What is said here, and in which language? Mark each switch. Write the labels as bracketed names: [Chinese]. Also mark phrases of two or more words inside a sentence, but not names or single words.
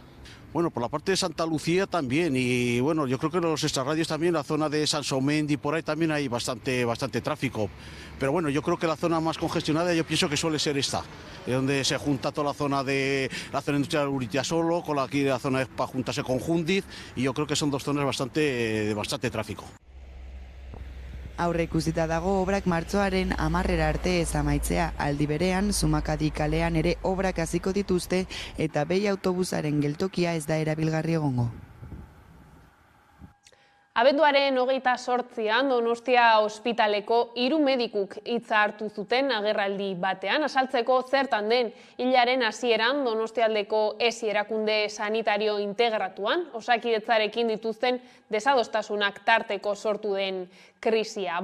[Spanish] Bueno, por la parte de Santa Lucía también y bueno, yo creo que los extrarradios también, la zona de Sansomendi, por ahí también hay bastante tráfico. Pero bueno, yo creo que la zona más congestionada yo pienso que suele ser esta, donde se junta toda la zona industrial de Uritiasolo con aquí la zona para juntarse con Jundiz y yo creo que son 2 zonas de bastante tráfico. [Basque] Aurre ikusita dago obrak martxoaren 10 arte ez amaitzea, aldi berean Zumakadi kalean ere obrak hasiko dituzte eta behi autobusaren geltokia ez da erabilgarri egongo. Abenduaren 28an Donostia ospitaleko 3 medikuk hitza hartu zuten agerraldi batean, azaltzeko zertan den hilaren hasieran Donostialdeko ESI erakunde sanitario integratuan, Osakidetzarekin dituzten desadostasunak tarteko sortu den krisia.